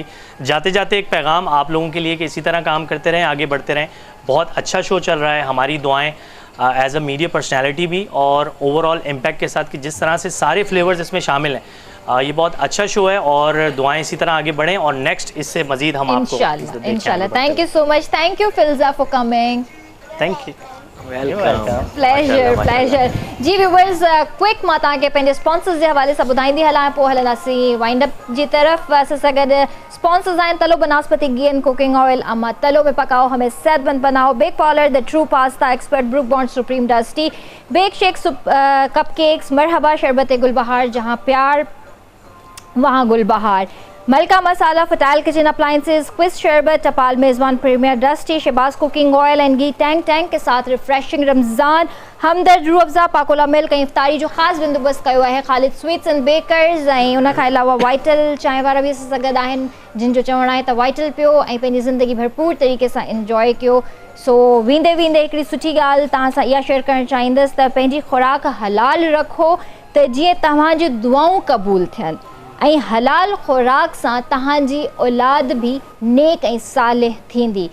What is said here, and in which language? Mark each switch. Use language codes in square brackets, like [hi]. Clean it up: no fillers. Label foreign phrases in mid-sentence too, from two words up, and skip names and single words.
[hi] जाते जाते एक पैगाम आप लोगों के लिए कि इसी तरह काम करते रहें, आगे बढ़ते रहें। बहुत अच्छा शो चल रहा है, हमारी दुआएं [en] as a media personality [hi] भी और [en] overall impact [hi] के साथ कि जिस तरह से सारे फ्लेवर्स इसमें शामिल हैं, ये बहुत अच्छा शो है और दुआएं इसी तरह आगे बढ़ें और नेक्स्ट इससे मज़ीद हम आपको इंशाल्लाह। [en] Thank you so much, thank you Filza for coming. Thank you, प्लेजर। [sd] जी व्यूअर्स, क्विक मां तव्हांखे पंहिंजे स्पॉन्सर्स जे हवाले सां ॿुधाईंदी हलां, पोइ हलंदासीं वाइंड अप जी तरफ़। असां सां गॾु स्पॉन्सर्स आहिनि तलो बनास्पति घी एंड कुकिंग ऑयल, [hi] अमा तलो में पकाओ हमें सेहतमंद बनाओ, [sd] बेक पार्लर [en] the true pasta expert, [sd] ब्रुक बॉन्ड सुप्रीम डस्टी, बेक शेक कप केक्स, मरहबा शरबत गुलबहार, [hi] जहां प्यार वहाँ गुलबहार, [sd] मलका मसाला, फटाइल किचन अप्लाइंसेस, क्विज शरबत, टपाल मेज़बान प्रीमियर डस्टी, शहबाज कुकिंग ऑयल एंड घी, [hi] टैंक के साथ रिफ्रेशिंग रमज़ान, [sd] हमदर्द रूह अफ़ज़ा, पाकोला मिल्क ऐं इफ्तारी जो ख़ासि बंदोबस्त कयो आहे ख़ालिद स्वीट्स एंड बेकर्स। ऐं उन खां अलावा वाइटल चांहि वारा बि असां सां गॾु आहिनि, जिन जो चवणु आहे त वाइटल पियो ऐं पंहिंजी ज़िंदगी भरपूर तरीक़े सां इंजॉय कयो। सो वेंदे हिकिड़ी सुठी ॻाल्हि तव्हां सां इहा शेयर करणु चाहींदसि त पंहिंजी खुराक हलाल रखो त जीअं तव्हांजी दुआऊं क़बूल थियनि, ऐं हलाल खुराक सां तव्हांजी औलाद भी नेक ऐं सालिह थींदी।